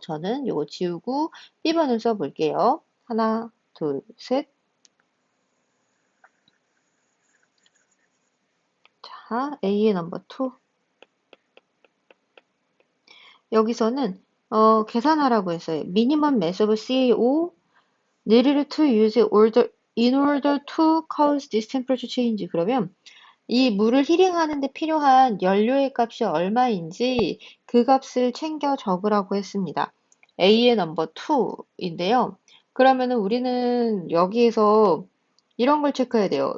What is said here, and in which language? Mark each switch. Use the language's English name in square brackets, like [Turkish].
[Korean] 저는 이거 지우고 B번을 써볼게요. 하나, 둘, 셋. 자, A의 넘버 2. 여기서는 계산하라고 했어요. [English] minimum mass of CaO needed to use in order to cause this temperature change. [Korean] 그러면 이 물을 힐링하는 데 필요한 연료의 값이 얼마인지 그 값을 챙겨 적으라고 했습니다. A의 넘버 2인데요. 그러면은 우리는 여기에서 이런 걸 체크해야 돼요.